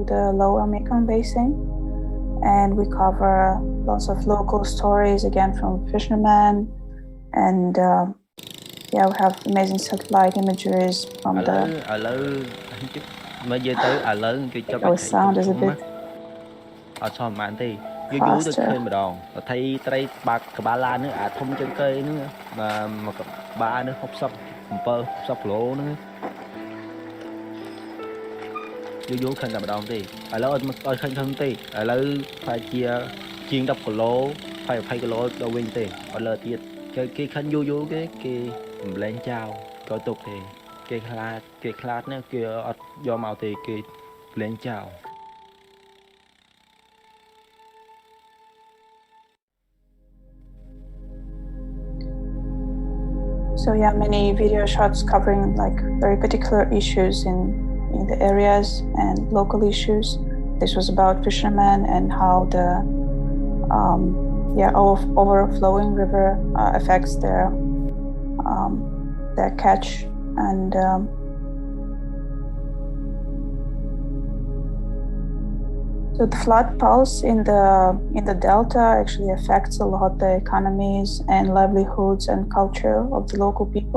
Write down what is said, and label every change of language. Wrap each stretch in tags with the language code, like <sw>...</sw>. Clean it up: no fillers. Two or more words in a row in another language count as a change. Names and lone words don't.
<en>the lower Mekong Basin, and we cover lots of local stories, again from fishermen, and yeah, we have amazing satellite imageries from the sound is a bit faster.</en> <km>យូរឃើញតែម្ដងទេឥឡូវអត់ឃើញទេឥឡូវខ្លាចជាជាង10គីឡូ20គីឡូដល់វិញទេអត់លើទៀតគេឃើញយូរគេមិនលែងចោលក៏ទុកទេគេខ្លាចណាគេអត់យកមកទេគេលែងចោល</km> <en>So yeah, many video shots covering like very particular issues in the areas and local issues. This was about fishermen and how the overflowing river affects their catch, and so the flood pulse in the delta actually affects a lot the economies and livelihoods and culture of the local people.</en>